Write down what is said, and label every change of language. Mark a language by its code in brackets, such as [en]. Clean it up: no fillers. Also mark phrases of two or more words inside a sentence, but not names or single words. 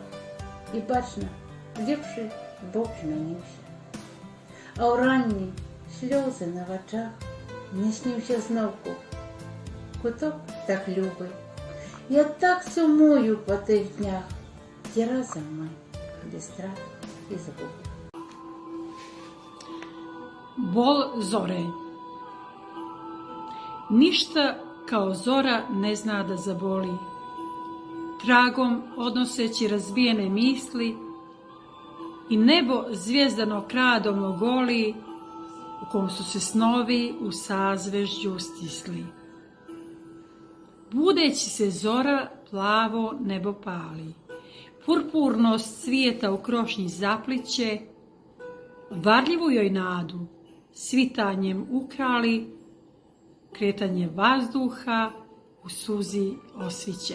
[be] І бачна, лепшы Бог змяніўся. А ў ранні слёзы на вачах, мне сніўся зноўку куток так любы. Я так сумую па тых днях, дзе разам мы без страх і згуб. [sr] Bol zore. Ništa kao zora ne zna da zaboli. Tragom odnoseći razbijene misli i nebo zvijezdano kradom ogoli, u kom su se snovi u sazvežđu stisli. Budeći se zora plavo nebo pali, purpurnost svijeta u krošnji zapliće, varljivu joj nadu svitanjem ukrali, kretanje vazduha u suzi osviće.